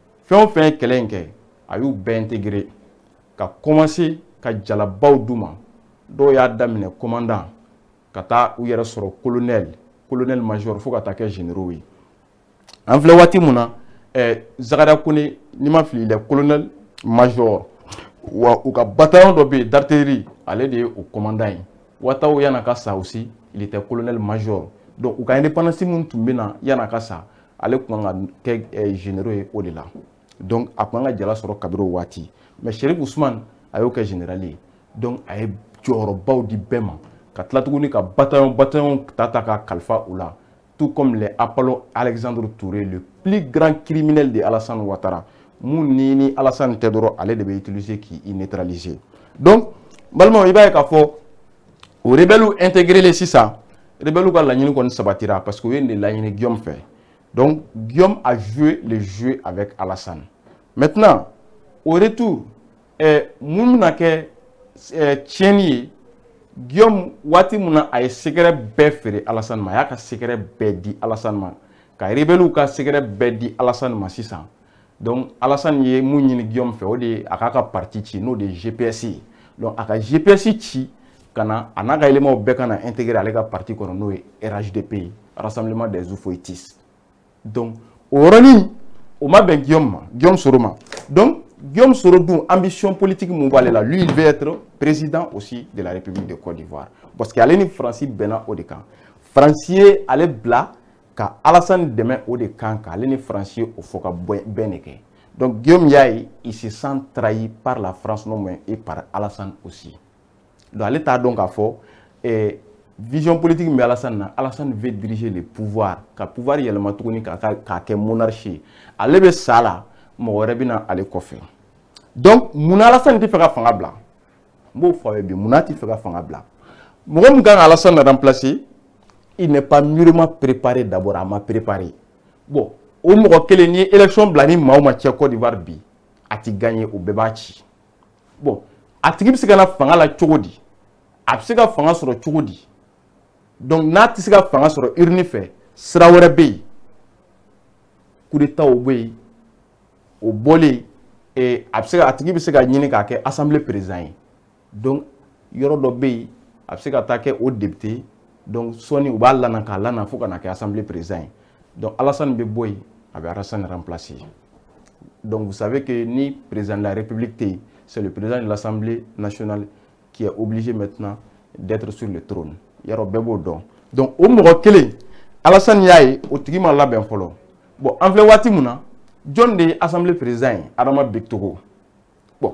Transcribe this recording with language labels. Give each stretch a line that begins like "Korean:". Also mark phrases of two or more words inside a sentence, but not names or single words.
Bambara: o fɛn ye kɛlɛ in kɛ a y'u bɛɛ intégré ka commencer ka jalabaw d'u ma dɔw y'a daminɛ commandant ka taa u yɛrɛ sɔrɔ
French: colonel major
Bambara: fo ka taa kɛ généraux ye an filɛ waati mun na Zakaria Kone ni ma fili
French: le colonel major
Bambara: wa u ka bataillon dɔ bɛ yen d'artillerie ale de ye o commandant ye Watawo yana ka sa
French: aussi il était colonel major
Bambara: donc u ka indépendance mun tun bɛ na yana ka sa ale tun kan ka kɛ généraux ye o de la donc a tun kan ka jala sɔrɔ kabiri o waati mais Shérif Ousmane a y'o kɛ général ye donc a ye jɔyɔrɔbaw di bɛɛ ma ka tila tuguni ka bataillon ta ka kalifa u la
French: tout comme les Apollo Alexandre Touré le plus grand criminel de Alassane Ouattara
Bambara: mun ni Alassane tɛ dɔrɔn ale de bɛ utiliser k'i neutraliser donc balimaw i b'a ye k'a fɔ o rebelles
French: intégré les
Bambara: sisan rebelles ka laɲini kɔni sabatira
French: parce que
Bambara: o ye nin de laɲini Guillaume fɛ donc Guillaume
French: a joué le jeu avec Alassane maintenant au retour
Bambara: mun bɛna kɛ tiɲɛni ye Guillaume waati mun na a ye secret bɛɛ feere Alassane ma a y'a ka secret bɛɛ di Alassane ma ka rebelles ka secret bɛɛ di Alassane ma sisan donc Alassane ye mun ɲini Guillaume fɛ o de ye a k'a ka parti ci n'o de ye GPS ye donc a ka GPS ci ka na a n'a ka éléments bɛɛ ka na intégrer ale ka parti kɔnɔ n'o ye RHDP ye Rassemblement des Oufouettistes donc o yɔrɔnin o ma bɛn Guillaume ma Guillaume Soro ma donc Guillaume Soro dun
French: ambition politique
Bambara: mun b'ale la
French: lui il veut être président aussi de la République de Côte d'Ivoire parce que
Bambara: ale ni Fransi bɛnna o de kan Fransi ye ale bila ka Alassane dɛmɛ o de kan k'ale ni Fransi ye o fɔ ka bɛn de kɛ donc Guillaume y'a ye
French: il se sent trahi par la France non moins et par Alassane aussi
Bambara: donc ale t'a dɔn k'a fɔ
French: vision politique
Bambara: min bɛ Alassane na Alassane
French: veut diriger le pouvoir
Bambara: ka pouvoir yɛlɛma tuguni k'a kɛ monarchie ale bɛ sa la mɔgɔ wɛrɛ bɛ na ale kɔfɛ donc munna Alassane tɛ fɛ ka fanga bila n b'o fɔ a ye bi munna tɛ fɛ ka fanga bila mɔgɔ min kan ka Alassane remplacer
French: il n'est pas mûrement préparé d'abord
Bambara: a ma préparé bon o mɔgɔ kelen ni élection bila ni maa o maa cɛ Côte d'Ivoire bi a ti gagner o bɛɛ b'a ci bon a tigi bɛ se ka na fanga la cogo di a bɛ se ka fanga sɔrɔ cogo di donc n'a tɛ se ka fanga sɔrɔ urne fɛ sira wɛrɛ bɛ yen
French: coup d'état
Bambara: o bɛ yen o bɔlen a tigi bɛ se ka ɲini k'a kɛ
French: assemblée président
Bambara: ye donc yɔrɔ dɔ bɛ yen a bɛ se ka taa kɛ o député donc sɔɔni u b'a lana k'a lana fo ka na kɛ
French: assemblée président
Bambara: ye donc Alassane bɛ bɔ yen a bɛ Alassane remplacer donc
French: vous savez que
Bambara: ni président de la République tɛ yen
French: c'est le président de l'Assemblée nationale qui est obligé maintenant d'être sur le trône
Bambara: yɔrɔ bɛɛ b'o dɔn donc o mɔgɔ kelen Alassane y'a ye o tigi ma labɛn fɔlɔ bon an filɛ waati mun na John de
French: assemblée président
Bambara: Adama Bektogo bon